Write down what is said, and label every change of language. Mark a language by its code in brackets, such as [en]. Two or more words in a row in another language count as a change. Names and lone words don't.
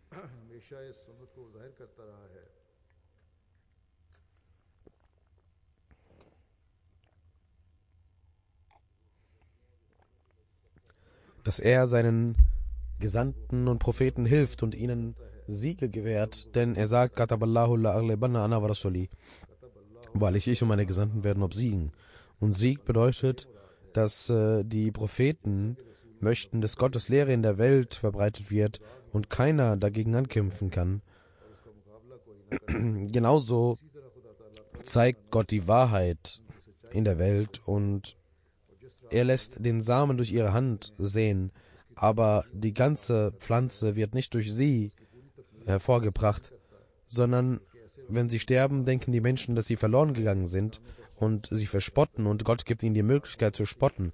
[de] Dass er seinen Gesandten und Propheten hilft und ihnen Siege gewährt, denn er sagt, [ar] كتب الله لأغلبن أنا ورسلي, [de] wahrlich ich und meine Gesandten werden obsiegen. Und Sieg bedeutet, dass die Propheten möchten, dass Gottes Lehre in der Welt verbreitet wird und keiner dagegen ankämpfen kann. Genauso zeigt Gott die Wahrheit in der Welt und er lässt den Samen durch ihre Hand sehen, aber die ganze Pflanze wird nicht durch sie hervorgebracht, sondern wenn sie sterben, denken die Menschen, dass sie verloren gegangen sind und sie verspotten, und Gott gibt ihnen die Möglichkeit zu spotten.